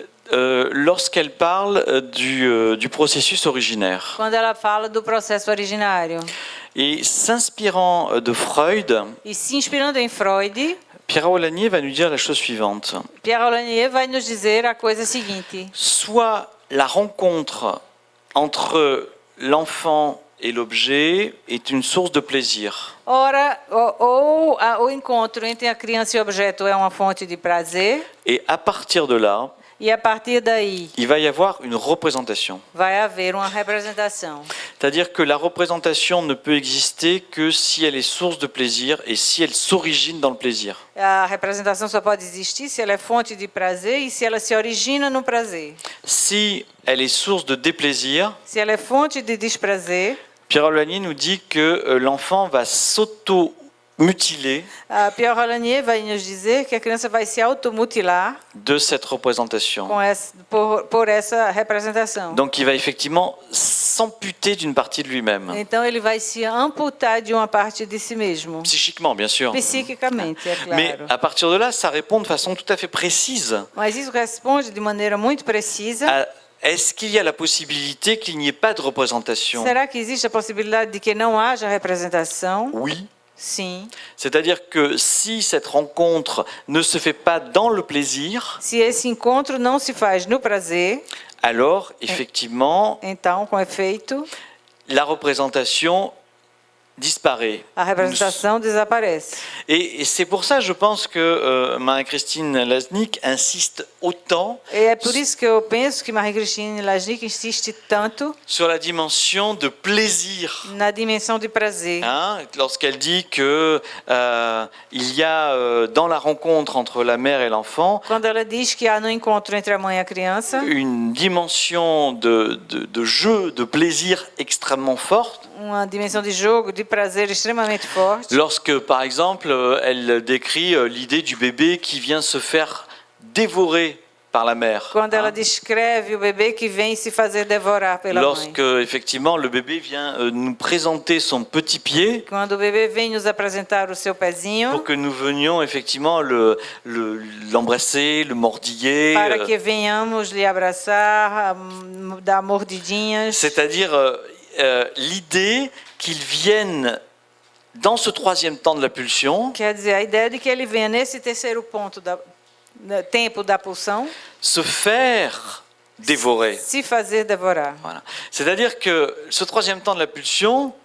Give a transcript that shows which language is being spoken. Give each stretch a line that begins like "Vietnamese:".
French: lorsqu'elle parle du processus originaire.
Portuguese: quando ela fala do processo originário.
French: Et s'inspirant de Freud,
Portuguese: E se inspirando em Freud,
French: Pierre Aulagnier va nous dire la chose suivante.
Portuguese: Pierre Aulagnier vai nos dizer a coisa seguinte:
French: Soit la rencontre entre l'enfant et l'objet est une source de plaisir.
Portuguese: ora, o encontro entre a criança e o objeto é uma fonte de prazer,
French: Et à partir de là,
Portuguese: e a partir daí
French: il va y avoir une représentation.
Portuguese: vai haver uma representação.
French: C'est-à-dire que la représentation ne peut exister que si elle est source de plaisir et si elle s'origine dans le plaisir.
Portuguese: A representação só pode existir se ela é fonte de prazer e se ela se origina no prazer.
French: Si elle est source de déplaisir,
Portuguese: Se ela é fonte de desprazer,
French: Pierre Aulagnier nous dit que l'enfant va s'auto-mutiler
Portuguese: a Pierre Aulagnier vai nos dizer que a criança vai se automutilar
French: de cette représentation.
Portuguese: por essa representação.
French: Donc il va effectivement s'amputer d'une partie de lui-même.
Portuguese: Então ele vai se amputar de uma parte de si mesmo,
French: Psychiquement, bien sûr.
Portuguese: psiquicamente, é
French: Mais
Portuguese: claro.
French: à partir de là, ça répond de façon tout à fait précise
Portuguese: Mas isso responde de maneira muito precisa.
French: à est-ce qu'il y a la possibilité qu'il n'y ait pas de représentation?
Portuguese: Será que existe a possibilidade de que não haja representação?
French: Oui.
Portuguese: Sim.
French: C'est-à-dire que si cette rencontre ne se fait pas dans le plaisir,
Portuguese: Se esse encontro não se faz no prazer,
French: alors effectivement,
Portuguese: então, com efeito,
French: la représentation disparaît.
Portuguese: a representação desaparece.
French: Et c'est pour ça, je pense que Marie-Christine Lasnik insiste autant
Portuguese: E é por isso que eu penso que Marie-Christine Lasnik insiste tanto
French: sur la dimension de plaisir.
Portuguese: na dimensão de prazer.
French: Hein, lorsqu'elle dit que il y a dans la rencontre entre la mère et l'enfant
Portuguese: Quando ela diz que há no encontro entre a mãe e a criança
French: une dimension de jeu, de plaisir extrêmement forte.
Portuguese: uma dimensão de jogo, de prazer extremamente forte.
French: Lorsque, par exemple, elle décrit l'idée du bébé qui vient se faire dévorer par la mère.
Portuguese: Quando ela
French: Hein.
Portuguese: descreve o bebê que vem se fazer devorar pela
French: Lorsque,
Portuguese: mãe.
French: effectivement, le bébé vient nous présenter son petit pied
Portuguese: Quando o bebê vem nos apresentar o seu pezinho,
French: pour que nous venions, effectivement, l'embrasser, le mordiller.
Portuguese: para que venhamos lhe abraçar, dar mordidinhas.
French: C'est-à-dire l'idée qu'il vienne dans ce troisième temps de la pulsion
Portuguese: Quer dizer, a ideia de que ele venha nesse terceiro ponto tempo da pulsão,
French: se faire dévorer.
Portuguese: se fazer devorar.
French: Voilà. C'est-à-dire que ce troisième temps de la pulsion,